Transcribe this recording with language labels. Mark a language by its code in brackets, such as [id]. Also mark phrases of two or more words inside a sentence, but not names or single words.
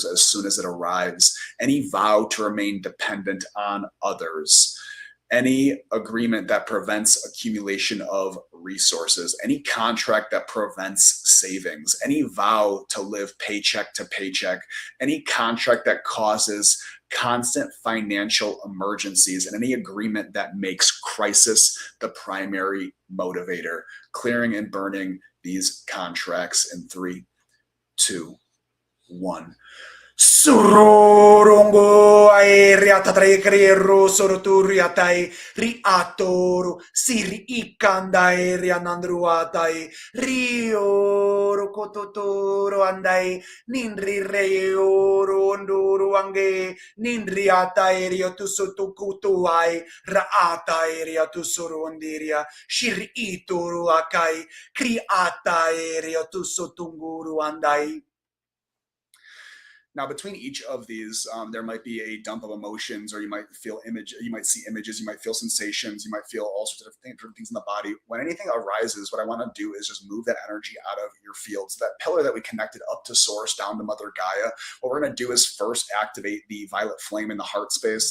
[en] as soon as it arrives, any vow to remain dependent on others, any agreement that prevents accumulation of resources, any contract that prevents savings, any vow to live paycheck to paycheck, any contract that causes constant financial emergencies, and any agreement that makes crisis the primary motivator. Clearing and burning these contracts in 3, 2, 1. Surorongo aerea tatrekero soroturiatai riatoru siri ikanda aerea nandruatai rio kototoro andai nindri reoro nduru ange nindriata aerea tu sotukutuai raata aerea tu sorondiria shiri ituru akai kriata aerea tu sotunguru andai. Now, between each of these, there might be a dump of emotions, or you might feel you might see images, you might feel sensations, you might feel all sorts of different things in the body. When anything arises, what I want to do is just move that energy out of your field. So that pillar that we connected up to Source, down to Mother Gaia, what we're going to do is first activate the violet flame in the heart space.